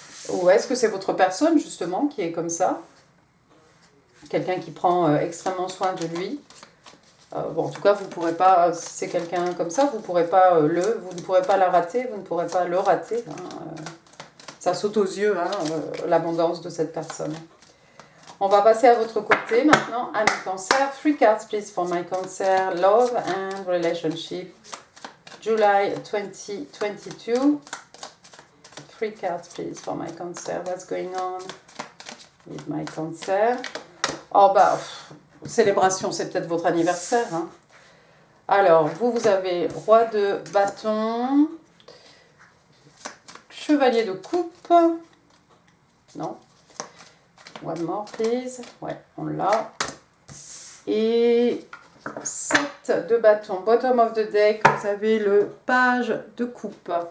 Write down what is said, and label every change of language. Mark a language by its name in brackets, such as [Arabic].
[French] Ou est-ce que c'est votre personne justement qui est comme ça? Quelqu'un qui prend extrêmement soin de lui. Bon, en tout cas, vous ne pourrez pas, si c'est quelqu'un comme ça, vous ne pourrez pas vous ne pourrez pas la rater, vous ne pourrez pas le rater, hein, ça saute aux yeux, hein, l'abondance de cette personne. On va passer à votre côté maintenant, ami Cancer. [English] 3 cards please for my Cancer. Love and relationship. July 2022. 3 cards please for my Cancer. What's going on with my Cancer? [French] Oh bah, célébration, c'est peut-être votre anniversaire, hein. Alors, vous avez roi de bâton, chevalier de coupe, non, [English] one more please, [French] ouais, on l'a, et 7 de bâton, [English] bottom of the deck, [French] vous avez le page de coupe.